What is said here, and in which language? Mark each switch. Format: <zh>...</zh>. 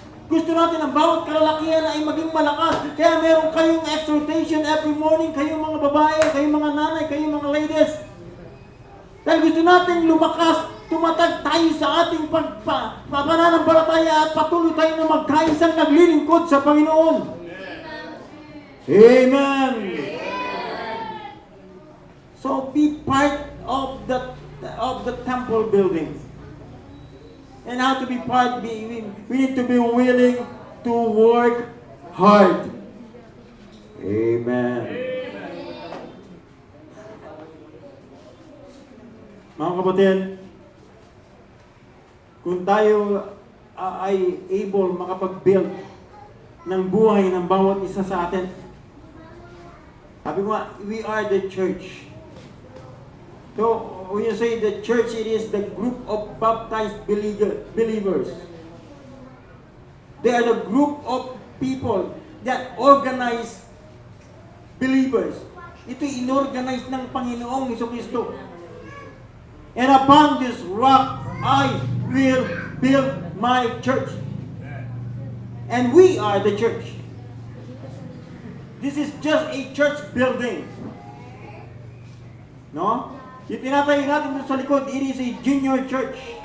<tl>Gusto natin ang bawat kalalakihan ay maging malakas. Kaya meron kayong</tl> <en>exhortation every morning.</en> <tl>Kayong mga babae, kayong mga nanay, kayong mga ladies. Dahil gusto natin lumakas, tumatag tayo sa ating pananampalataya at patuloy tayo na magkaisang naglilingkod sa Panginoon. Amen.</tl> <en>So be part of the temple building. And how to be part, we need to be willing to work hard. Amen.</en> <tl>Mga kapatid, kung tayo ay able makapag-build ng buhay ng bawat isa sa atin, sabi ko nga,</tl> <en>we are the church. So, when you say the church, it is the group of baptized believers. They are the group of people that organize believers.</en> <tl>Ito'y inorganize ng Panginoong Jesucristo.</tl> <en>And upon this rock, I will build my church. And we are the church. This is just a church building.</en> <tl>No? Yung tinatayo natin doon sa likod,</tl> <en>it is a junior church.</en>